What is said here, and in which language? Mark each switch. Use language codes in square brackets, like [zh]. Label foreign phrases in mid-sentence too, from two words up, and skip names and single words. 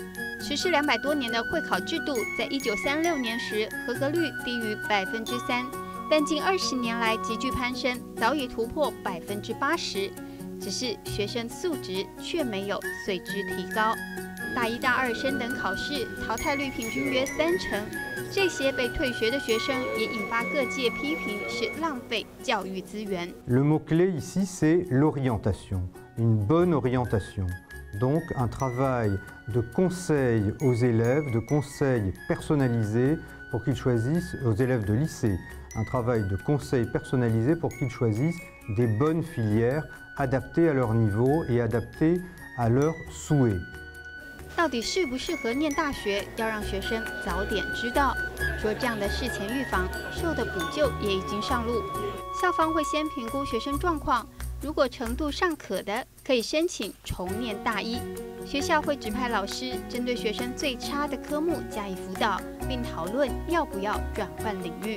[zh] 实施200多年的会考制度，在1936年时合格率低于3%，但近20年来急剧攀升，早已突破80%。只是学生素质却没有随之提高。大1、大2升等考试淘汰率平均约30%，这些被退学的学生也引发各界批评是浪费教育资源。 [fr] Le mot-clé ici, c'est l'orientation, une bonne orientation. Donc un travail de conseil aux élèves, de conseil personnalisé pour qu'ils choisissent, aux élèves de lycée, un travail de conseil personnalisé pour qu'ils choisissent des bonnes filières adaptées à leur niveau et adaptées à leurs souhaits. [zh] 到底适不适合念大学，要让学生早点知道。除了这样的事前预防，术的补救也已经上路。校方会先评估学生状况，如果程度尚可的，可以申请重念大一。学校会指派老师针对学生最差的科目加以辅导，并讨论要不要转换领域。